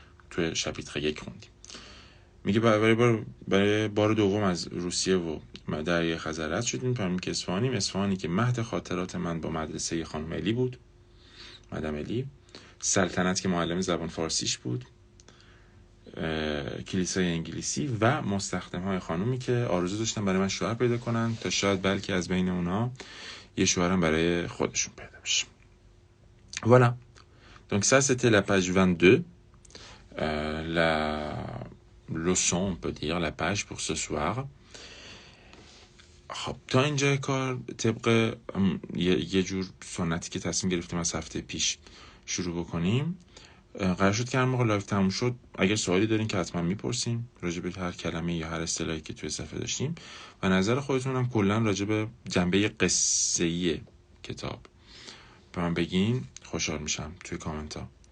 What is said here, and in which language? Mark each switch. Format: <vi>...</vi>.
<fa>تو شاپیتر 1 خوندیم. میگه برای بار دوم از روسیه و دریای خزر رد شدیم، فهمیدیم که اصفهانی که مهد خاطرات من با مدرسه خانم الی بود، مدام الی، سلطنت که معلم زبان فارسیش بود، کلیسای انگلیسی و مستخدم‌های خانومی که آرزو داشتن برای من شوهر پیدا کنن تا شاید بلکه از بین اونا یه شوهرم برای خودشون پیدا بشه.</fa> <fr>Voilà. Donc ça, c'était la page 22. La leçon, on peut dire, la page pour ce soir.</fr> <fa>خب تا اینجا کار طبق یه جور سنتی که تصمیم گرفتیم از هفته پیش شروع بکنیم. قرار شد که هر موقع لایو تموم شد اگر سوالی دارین که حتما میپرسیم راجع به هر کلمه یا هر اصطلاحی که توی صفحه داشتیم و نظر خودتون هم کلا راجع به جنبه قصه‌ای کتاب به من بگین، خوشحال میشم توی کامنت ها.</fa>